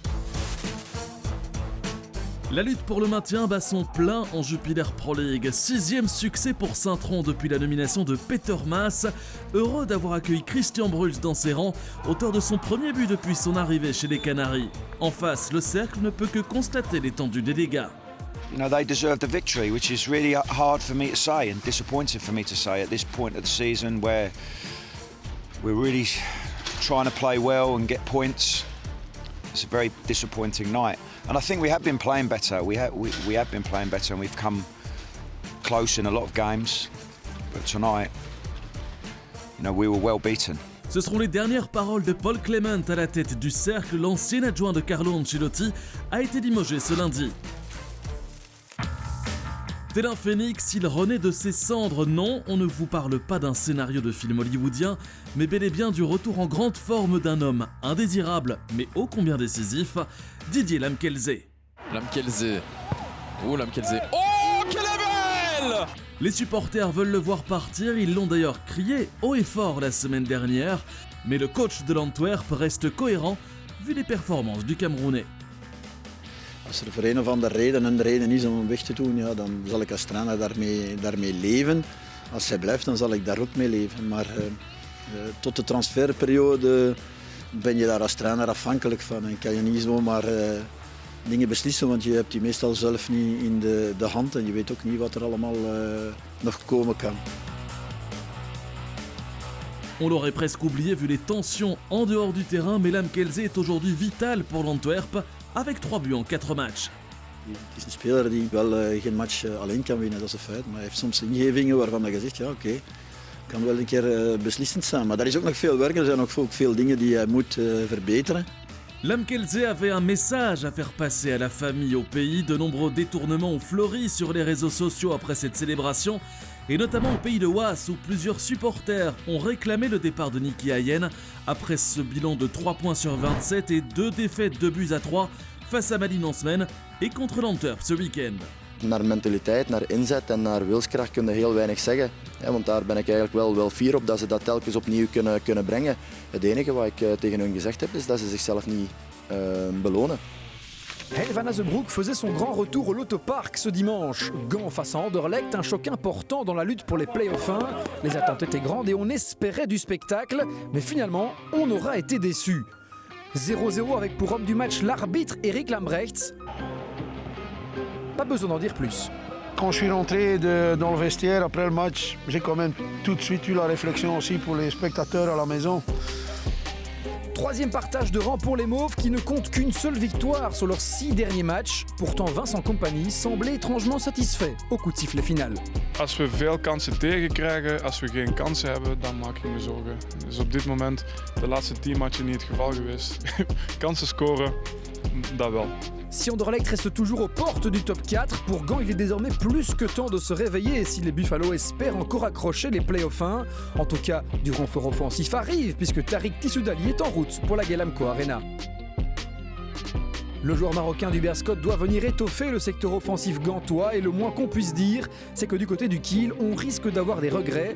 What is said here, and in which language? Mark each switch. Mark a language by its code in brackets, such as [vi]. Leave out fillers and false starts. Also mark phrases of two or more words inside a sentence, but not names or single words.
[fr] La lutte pour le maintien bat son plein en Jupiler Pro League. 6e succès pour Saint-Tron depuis la nomination de Peter Maas. Heureux d'avoir accueilli Christian Bruls dans ses rangs, auteur de son premier but depuis son arrivée chez les Canaries. En face, le cercle ne peut que constater l'étendue des dégâts. [en] You know, they deserve the victory, which is really hard for me to say and disappointing for me to say at this point of the season where we're really trying to play well and get points. It's a very disappointing night. And I think we have been playing better. We have been playing better and we've come close in a lot of games. But tonight, you know, we were well beaten. [fr] Ce seront les dernières paroles de Paul Clement à la tête du cercle. L'ancien adjoint de Carlo Ancelotti a été limogé ce lundi. Tel un phénix, il renaît de ses cendres. Non, on ne vous parle pas d'un scénario de film hollywoodien, mais bel et bien du retour en grande forme d'un homme indésirable, mais ô combien décisif, Didier Lamkelze. Lamkelze. Oh, Lamkelze. Oh, quelle est belle! Les supporters veulent le voir partir, ils l'ont d'ailleurs crié haut et fort la semaine dernière, mais le coach de l'Antwerp reste cohérent vu les performances du Camerounais. [nl] Als voor een of andere reden een reden is om hem weg te doen, ja, dan zal ik als trainer daarmee leven. Als hij blijft, dan zal ik daar ook mee leven. Maar tot de transferperiode ben je daar als trainer afhankelijk van en kan je niet zomaar dingen beslissen, want je hebt die meestal zelf niet in de hand en je weet ook niet wat er allemaal nog komen kan. [fr] On l'aurait presque oublié vu les tensions en dehors du terrain, mais Lamkelze est aujourd'hui vital pour l'Antwerp avec 3 buts en 4 matchs. [nl] Het is een speler die wel geen match alleen kan winnen, dat is een feit. Maar hij heeft soms ingevingen waarvan je zegt, ja oké, kan wel een keer beslissend zijn. Maar daar is ook nog veel werk, er zijn ook veel dingen die hij moet verbeteren. [fr] Lamkelze avait un message à faire passer à la famille au pays. De nombreux détournements ont fleuri sur les réseaux sociaux après cette célébration, et notamment au pays de Waas où plusieurs supporters ont réclamé le départ de Nicky Hayén après ce bilan de 3 points sur 27 et 2 défaites 2 buts à 3 face à Malines en semaine et contre l'Antwerp ce week-end. [nl] Naar mentaliteit, naar inzet en naar wilskracht kun je heel weinig zeggen. Want daar ben ik eigenlijk wel fier op dat ze dat telkens opnieuw kunnen brengen. Het enige wat ik tegen hun gezegd heb is dat ze zichzelf niet belonen. [fr] Hein van Azebroek faisait son grand retour au Lotopark ce dimanche. Gand face à Anderlecht, un choc important dans la lutte pour les play-offs 1. Les attentes étaient grandes et on espérait du spectacle, mais finalement, on aura été déçus. 0-0 avec pour homme du match l'arbitre Eric Lambrechts. Pas besoin d'en dire plus. Quand je suis rentré dans le vestiaire après le match, j'ai quand même tout de suite eu la réflexion aussi pour les spectateurs à la maison. 3e partage de rang pour les Mauves qui ne comptent qu'une seule victoire sur leurs 6 derniers matchs. Pourtant Vincent Kompany semblait étrangement satisfait au coup de sifflet final. [nl] Als we veel kansen tegenkrijgen, als we geen kansen hebben, dan maak ik me zorgen. Dus op dit moment, de laatste 10 matchen niet het geval geweest. Kansen scoren, dat wel. [fr] Si Anderlecht reste toujours aux portes du top 4, pour Gand il est désormais plus que temps de se réveiller et si les Buffalo espèrent encore accrocher les playoffs 1. En tout cas, du renfort offensif arrive puisque Tariq Tissoudali est en route pour la Guelamco Arena. Le joueur marocain du Berscott doit venir étoffer le secteur offensif gantois et le moins qu'on puisse dire, c'est que du côté du Kiel, on risque d'avoir des regrets.